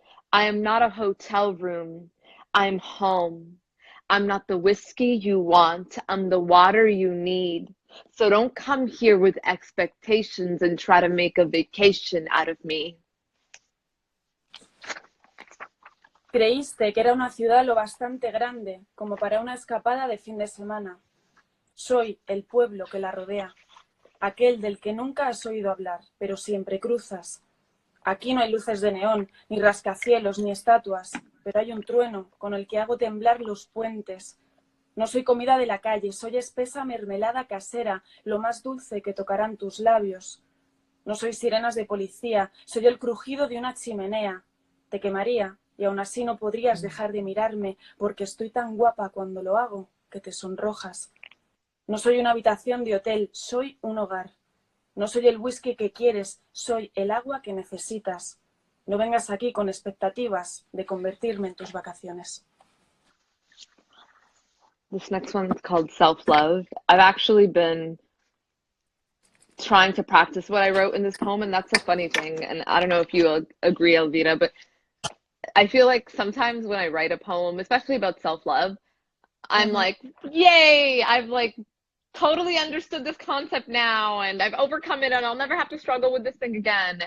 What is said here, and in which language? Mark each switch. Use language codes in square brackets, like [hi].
[en] I am not a hotel room. I'm home. I'm not the whiskey you want. I'm the water you need. So don't come here with expectations and try to make a vacation out of me. [es] Creíste que era una ciudad lo bastante grande como para una escapada de fin de semana. Soy el pueblo que la rodea, aquel del que nunca has oído hablar, pero siempre cruzas. Aquí no hay luces de neón, ni rascacielos, ni estatuas, pero hay un trueno con el que hago temblar los puentes. No soy comida de la calle, soy espesa mermelada casera, lo más dulce que tocarán tus labios. No soy sirenas de policía, soy el crujido de una chimenea. Te quemaría, y aún así no podrías dejar de mirarme, porque estoy tan guapa cuando lo hago que te sonrojas. No soy una habitación de hotel, soy un hogar. No soy el whisky que quieres, soy el agua que necesitas. No vengas aquí con expectativas de convertirme en tus vacaciones. [en] This next one's called Self-Love. I've actually been trying to practice what I wrote in this poem, and that's a funny thing. And I don't know if you agree, Elvira, but I feel like sometimes when I write a poem, especially about self-love, I'm like, yay, I've like totally understood this concept now, and I've overcome it, and I'll never have to struggle with this thing again.